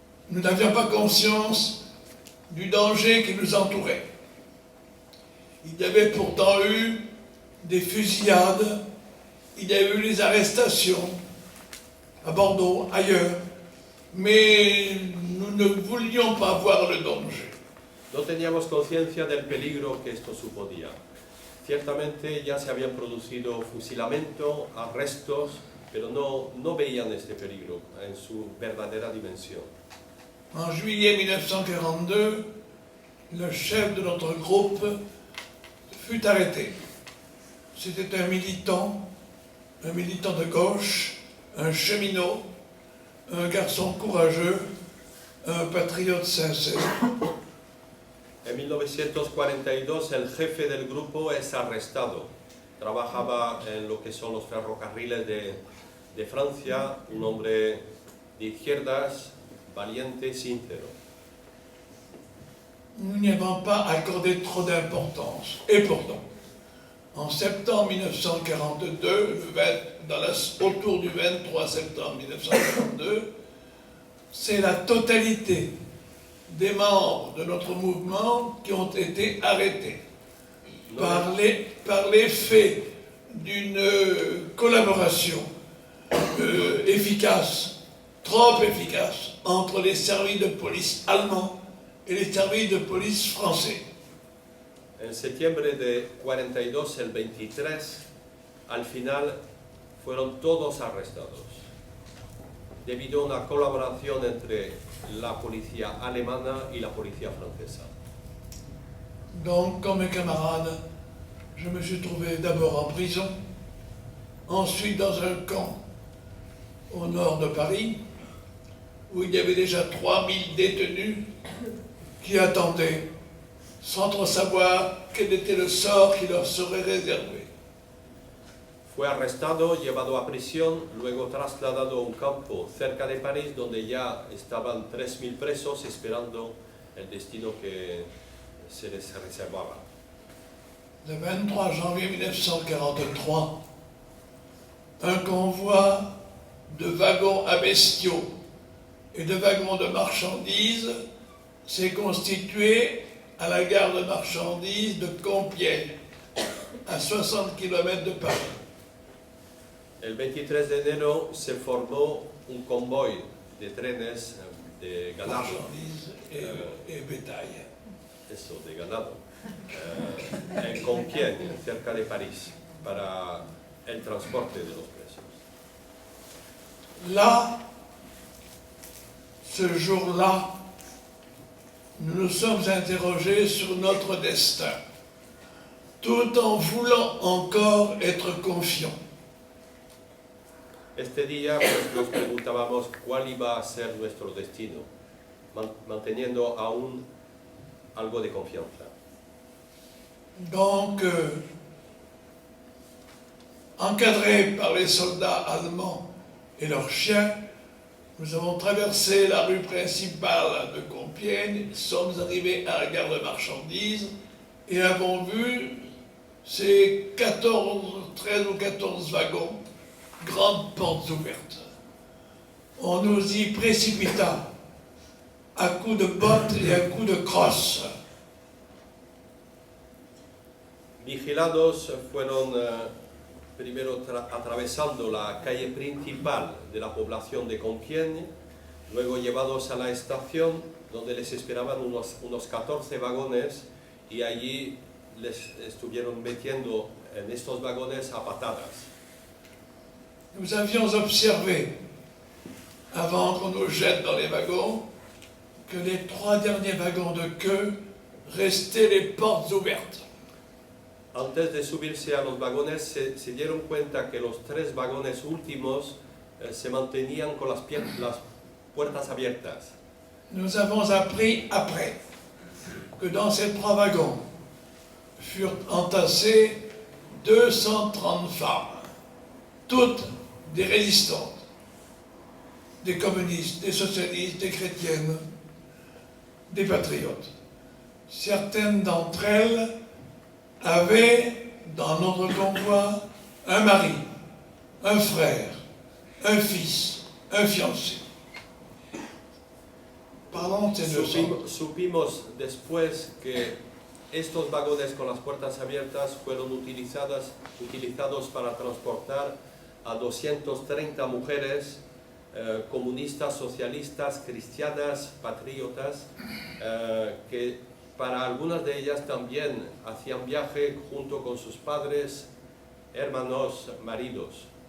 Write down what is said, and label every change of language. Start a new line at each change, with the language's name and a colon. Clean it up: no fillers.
French: Nous n'avions pas conscience du danger qui nous entourait. Il y avait pourtant eu des fusillades, il y a eu les arrestations à Bordeaux, ailleurs, mais nous ne voulions pas voir le danger.
Spanish: No teníamos conciencia del peligro que esto suponía. Ciertamente ya se habían producido fusilamientos, arrestos, pero no veían este peligro en su verdadera dimensión.
French: En juillet 1942, le chef de notre groupe fut arrêté. C'était un militant de gauche, un cheminot, un garçon courageux, un patriote sincère.
Spanish: En 1942 el jefe del grupo es arrestado. Trabajaba en lo que son los ferrocarriles de Francia, un hombre de izquierdas, valiente, sincero.
French: Nous n'y avons pas accordé trop d'importance. Et pourtant, en septembre 1942, autour du 23 septembre 1942, c'est la totalité des membres de notre mouvement qui ont été arrêtés par l'effet d'une collaboration efficace, trop efficace, entre les services de police allemands et les services de police français.
Spanish: En septiembre de 42, el 23, al final fueron todos arrestados, debido a una colaboración entre la policía alemana y la policía francesa.
French: Donc, comme mes camarades, je me suis trouvé d'abord en prison, ensuite dans un camp au nord de Paris, où il y avait déjà 3000 détenus qui attendaient, sans trop savoir quel était le sort qui leur serait réservé.
Spanish: Fue arrestado, llevado a prisión, luego trasladado a un campo cerca de París, donde ya estaban 3000 presos esperando el destino que se les reservaba.
French: Le 23 janvier 1943, un convoi de wagons à bestiaux et de wagons de marchandises s'est constitué à la gare de marchandises de Compiègne, à 60 km de Paris.
Spanish: El 23 de enero se formó un convoy de trenes de ganado,
French: Marchandises et bétail.
Spanish: eso, de ganado, en Compiègne, cerca de París, para el transporte de los presos.
French: Là, ce jour-là, nous nous sommes interrogés sur notre destin, tout en voulant encore être confiants.
Spanish: Este día pues, nos preguntábamos cuál iba a ser nuestro destino, manteniendo aún algo de confianza.
French: Donc, encadrés par les soldats allemands et leurs chiens, nous avons traversé la rue principale de Compiègne, sommes arrivés à la gare de marchandises et avons vu ces 13 ou 14 wagons, grandes portes ouvertes. On nous y précipita à coups de bottes et à coups de crosses.
Spanish: Vigilados fueron primero atravesando la calle principal de la población de Compiègne, luego llevados a la estación donde les esperaban unos 14 vagones y allí les estuvieron metiendo en estos vagones a patadas.
French: Nous avions observé, avant qu'on nous jette dans les wagons, que les 3 derniers wagons de queue restaient les portes ouvertes.
Spanish: Antes de subirse a los vagones se dieron cuenta que los 3 vagones últimos se mantenían con las puertas abiertas.
French: Nous avons appris après que dans ces 3 wagons furent entassées 230 femmes, toutes des résistantes, des communistes, des socialistes, des chrétiennes, des patriotes. Certaines d'entre elles avaient dans notre convoi un mari, un frère, un fils, un fiancé. Parlons de ces 200.
Spanish: Supimos después que estos vagones con las puertas abiertas fueron utilizados para transportar a 230 mujeres comunistas, socialistas, cristianas, patriotas, que para algunas de ellas también hacían viaje junto con sus padres, hermanos, maridos.